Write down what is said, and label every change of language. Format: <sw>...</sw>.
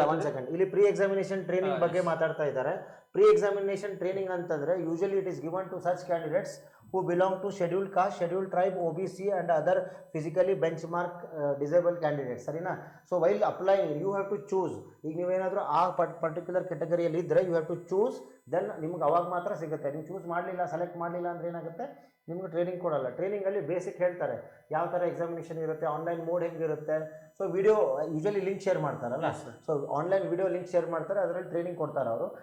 <kn>1 second, ಇಲ್ಲಿ pre examination training ಬಗ್ಗೆ ಮಾತಾಡ್ತಾ ಇದ್ದಾರೆ.</kn> <en>Pre examination training ಅಂತಂದರೆ usually it is given to such candidates who belong to scheduled caste, scheduled tribe, OBC and other physically benchmark disabled candidates.</en> <kn>ಸರಿನಾ?</kn> <en>So while applying you have to choose.</en> <kn>ಈಗ ನೀವೇನಾದರೂ ಆ particular ಕೆಟಗರಿಯಲ್ಲಿ ಇದ್ದರೆ</kn> <en>you have to choose,</en> <kn>then ನಿಮ್ಗೆ ಅವಾಗ ಮಾತ್ರ ಸಿಗುತ್ತೆ. ನೀವು ಚೂಸ್ ಮಾಡಲಿಲ್ಲ, ಸೆಲೆಕ್ಟ್ ಮಾಡಲಿಲ್ಲ ಅಂದರೆ ಏನಾಗುತ್ತೆ, ನಿಮ್ಗೆ ಟ್ರೈನಿಂಗ್ ಕೊಡಲ್ಲ. ಟ್ರೈನಿಂಗಲ್ಲಿ ಬೇಸಿಕ್ ಹೇಳ್ತಾರೆ ಯಾವ ಥರ ಎಕ್ಸಾಮಿನೇಷನ್ ಇರುತ್ತೆ, ಆನ್ಲೈನ್ ಮೋಡ್ ಹೆಂಗಿರುತ್ತೆ. So video usually link share ಮಾಡ್ತಾರಲ್ಲ, so online video link share ಮಾಡ್ತಾರೆ, ಅದರಲ್ಲಿ ಟ್ರೈನಿಂಗ್ ಕೊಡ್ತಾರೆ ಅವರು.</kn>